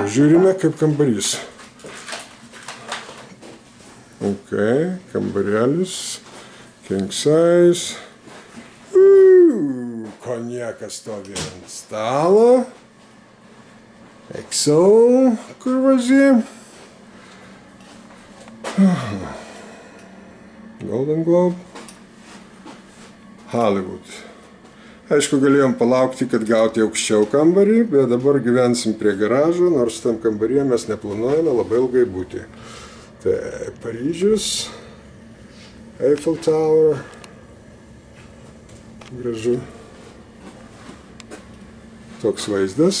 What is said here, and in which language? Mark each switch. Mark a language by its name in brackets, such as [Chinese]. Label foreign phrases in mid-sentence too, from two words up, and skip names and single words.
[Lithuanian] Žiūrime, kaip kambarys. Okay. Kambarėlis. [English] King size. [Lithuanian] Konjakas stovi ant stalo. XO, kur važiai. Golden Globe. Hollywood. Aišku, galėjom palaukti, kad gauti aukščiau kambarį, bet dabar gyvensim prie garažo, nors tam kambaryje mes neplanuojame labai ilgai būti. Tai Paryžius, Eiffel Tower. Gražu. Toks vaizdas.